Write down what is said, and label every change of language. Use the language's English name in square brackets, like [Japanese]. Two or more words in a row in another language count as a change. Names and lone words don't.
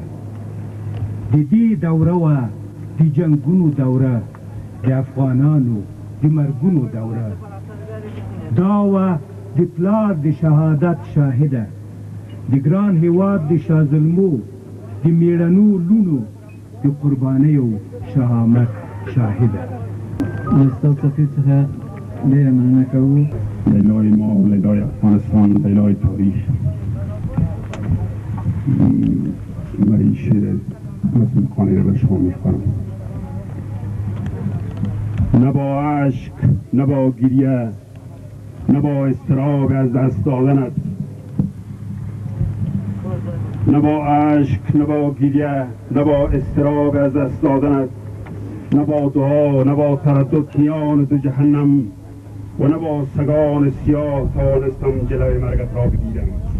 [Pashto] د دې دوره وه د جنګونو دوره، د افغانانو د مرګونو دوره، دا وه د پلار د شهادت شاهده، د ګران هیواد د شازلمو د میړنو لونو د قربانیو شهامت شاهده. استاد سفیر څخه ډېره مننه کوو. [Persian] لیلای ما و لیلای افغانستان، لیلای تاریخ. من این شعر مصمومخانه را به شما میخوانم. نه با عشق نه با گریه نه با اضطراب از دست دادنت، نه با عشق نه با گریه نه با اضطراب از دست دادنت، نه با دعا نه با تردد میان دو جهنم و نه با سگان سیاه توانستم جلوی مرگت را بگیرم.